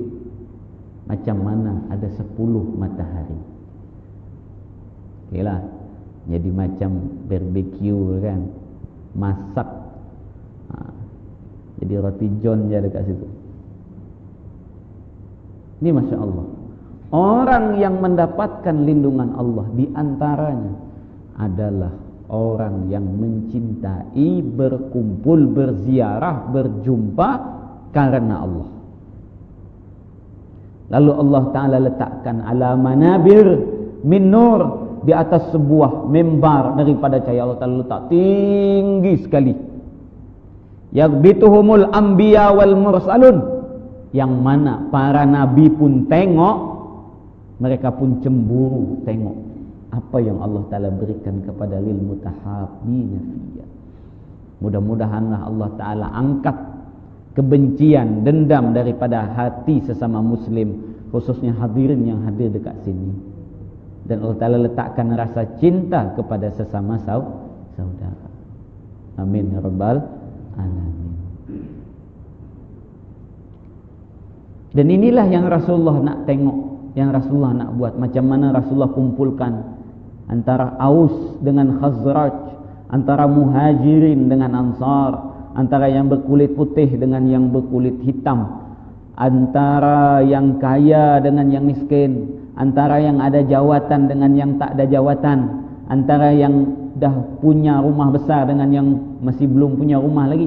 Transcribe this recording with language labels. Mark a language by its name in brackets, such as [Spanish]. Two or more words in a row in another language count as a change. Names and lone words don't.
[Malay] Macam mana ada 10 matahari? Okay lah, jadi macam barbecue kan, masak. Jadi roti john je dekat situ. Ini [Arabic] ما شاء الله. [Malay] Orang yang mendapatkan lindungan Allah di antaranya adalah orang yang mencintai, berkumpul, berziarah, berjumpa karena Allah. Lalu Allah Ta'ala letakkan [Arabic] على منابر من نور, [Malay] di atas sebuah mimbar daripada cahaya. Allah Ta'ala letak tinggi sekali. [Arabic] يغبطهم الأنبياء والمرسلون, [Malay] yang mana para nabi pun tengok, mereka pun cemburu tengok apa yang Allah Ta'ala berikan kepada [Arabic] للمتحابين فيّ. [Malay] Mudah-mudahanlah Allah Ta'ala angkat kebencian, dendam daripada hati sesama muslim, khususnya hadirin yang hadir dekat sini, dan Allah Ta'ala letakkan rasa cinta kepada sesama saudara. [Arabic] آمين يا رب العالمين. [Malay] Dan inilah yang Rasulullah nak tengok, yang Rasulullah nak buat. Macam mana Rasulullah kumpulkan antara Aus dengan Khazraj, antara Muhajirin dengan Ansar, antara yang berkulit putih dengan yang berkulit hitam, antara yang kaya dengan yang miskin, antara yang ada jawatan dengan yang tak ada jawatan, antara yang dah punya rumah besar dengan yang masih belum punya rumah lagi.